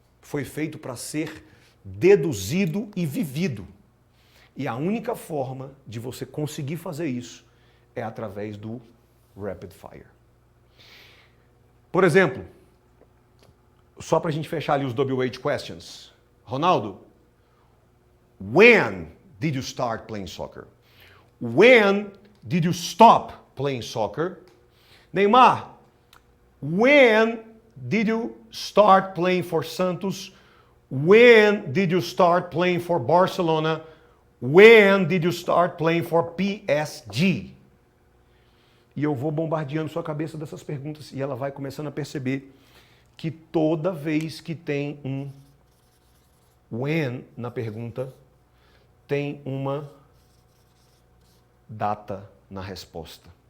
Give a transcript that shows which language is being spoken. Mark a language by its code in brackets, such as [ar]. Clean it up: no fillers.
[pt] Foi feito para ser deduzido e vivido. E a única forma de você conseguir fazer isso é através do rapid fire. Por exemplo, só para a gente fechar ali os WH questions. [en] Ronaldo, when did you start playing soccer? When did you stop playing soccer? Neymar, when did you start playing for Santos? When did you start playing for Barcelona? When did you start playing for PSG? [pt] E eu vou bombardeando sua cabeça dessas perguntas e ela vai começando a perceber que toda vez que tem um when na pergunta, tem uma data na resposta.